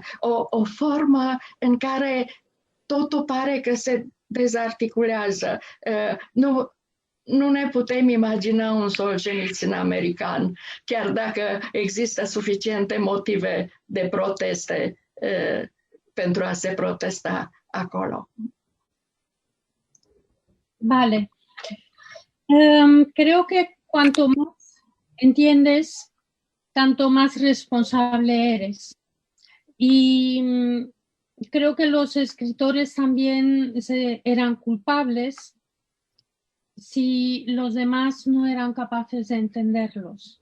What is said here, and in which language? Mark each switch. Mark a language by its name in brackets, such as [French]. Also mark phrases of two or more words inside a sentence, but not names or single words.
[Romanian] O formă în care totul pare că se dezarticulează. Nu ne putem imagina un Solzhenitsyn american, chiar dacă există suficiente motive de proteste pentru a se protesta acolo. [Spanish] Vale. Creo que cuanto más entiendes, tanto más responsable eres. Y creo que los escritores también eran culpables si los demás no eran capaces de entenderlos.